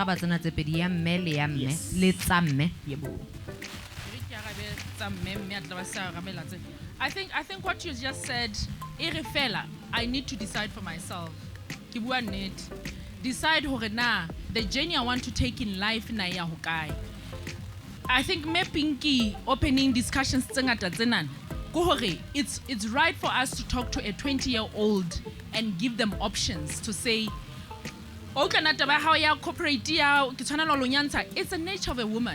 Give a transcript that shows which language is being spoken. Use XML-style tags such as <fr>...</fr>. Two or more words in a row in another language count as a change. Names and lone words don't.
<en>I think what you just said, I need to decide for myself. Decide the journey I want to take in life</en> <st>na ya hokae.</st> <en>I think me pinky opening discussions it's right for us to talk to a 20-year-old and give them options to say, it's the nature of a woman.</en>